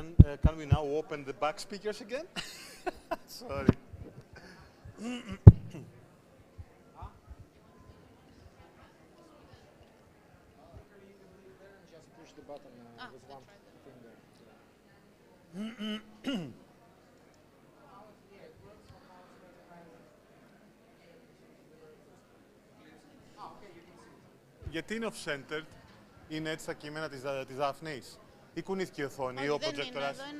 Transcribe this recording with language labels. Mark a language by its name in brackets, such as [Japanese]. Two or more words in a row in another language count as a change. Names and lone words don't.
[English] Can we now open the back speakers again? Sorry. Just push the button with one finger. [Greek] Γιατί είναι off-centered, είναι έτσι τα κείμενα της Δάφνης, ή κουνήθηκε η οθόνη, ή ο προτζέκτορας.